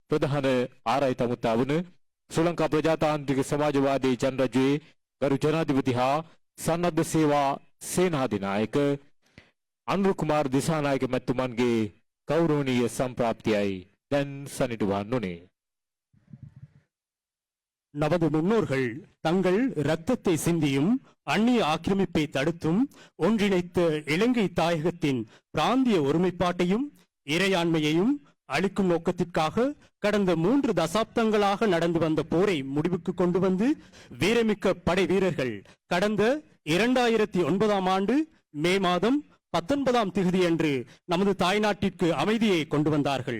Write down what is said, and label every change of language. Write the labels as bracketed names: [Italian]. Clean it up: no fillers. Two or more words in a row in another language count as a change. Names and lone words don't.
[Sinhala] ප්‍රධාන ආරායි තමුත්තා වුණ ශ්‍රී ලංකා ප්‍රජාතාන්ත්‍රික සමාජවාදී ජනරජයේ ගරු ජනාධිපති හා සන්නද්ධ සේවා සේනාධිනායක අනුර කුමාර දිසානායක මැතිතුමන්ගේ ගෞරවනීය සම්ප්‍රාප්තියයි දැන් සනිටුවන්න උනේ. [Tamil] நமது முன்னோர்கள் தங்கள் இரத்தத்தை சிந்தியும் அந்நிய ஆக்கிரமிப்பை தடுத்தும் ஒன்றிணைத்த இலங்கை தாயகத்தின் பிராந்திய ஒருமைப்பாட்டையும் இறையாண்மையையும் அளிக்கும் நோக்கத்திற்காக கடந்த 3 தசாப்தங்களாக நடந்து வந்த போரை முடிவுக்கு கொண்டு வந்து வீரமிக்க படை வீரர்கள் கடந்த 2009ஆம் ஆண்டு மே மாதம் 19ஆம் தேதியன்று நமது தாய்நாட்டிற்கு அமைதியை கொண்டு வந்தார்கள்.